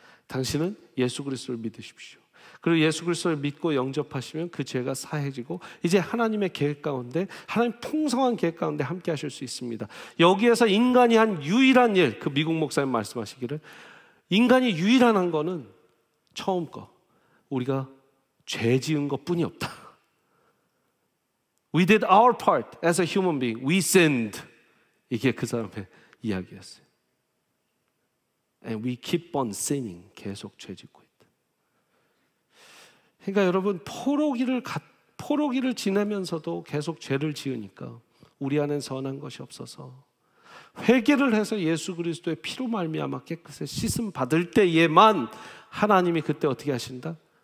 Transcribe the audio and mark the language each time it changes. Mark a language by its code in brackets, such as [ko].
[ko] 당신은 예수 그리스도를 믿으십시오. 그리고 예수 그리스도를 믿고 영접하시면 그 죄가 사해지고 이제 하나님의 계획 가운데, 하나님 풍성한 계획 가운데 함께 하실 수 있습니다. 여기에서 인간이 한 유일한 일, 그 미국 목사님 말씀하시기를 인간이 유일한 거는 처음 거, 우리가 죄 지은 것뿐이 없다. [en] We did our part as a human being. We sinned. [ko] 이게 그 사람의 이야기였어요. [en] And we keep on sinning. [ko] 계속 죄 짓고 있다. 그러니까 여러분, 포로기를 지내면서도 계속 죄를 지으니까 우리 안엔 선한 것이 없어서 회개를 해서 예수 그리스도의 피로 말미암아 깨끗이 씻음 받을 때에만 하나님이 그때 어떻게 하신다?